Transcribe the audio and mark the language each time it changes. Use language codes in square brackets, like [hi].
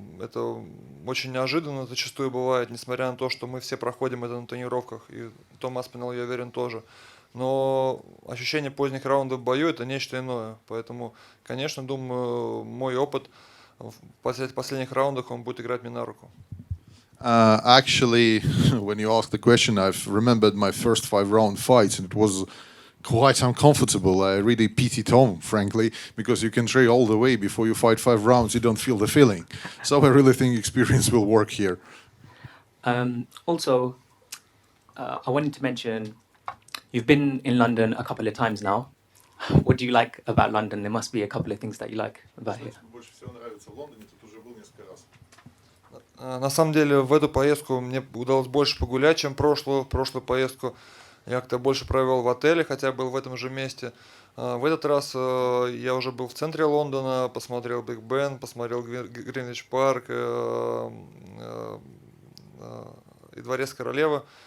[ru] Это очень неожиданно зачастую бывает, несмотря на то, что мы все проходим это на тренировках, и Том Аспиналл, я уверен, тоже. Но ощущение поздних раундов в бою – это нечто иное. Поэтому, конечно, думаю, мой опыт в последних раундах, он будет играть мне на руку. [en] Actually, when you asked the question, I've remembered my first 5-round fights, and it was quite uncomfortable. I really pity Tom, frankly, because you can train all the way before you fight 5 rounds, you don't feel the feeling. So I really think experience will work here. Also, I wanted to mention, you've been in London a couple of times now. What do you like about London? There must be a couple of things that you like about here. [ru] Больше всего нравится в Лондоне, тут уже был несколько раз. На самом деле в эту поездку мне удалось больше погулять, чем прошлую поездку. Я как-то больше провел в отеле, хотя был в этом же месте. В этот раз я уже был в центре Лондона, посмотрел Биг Бен, посмотрел Гринвич парк и Дворец Королевы.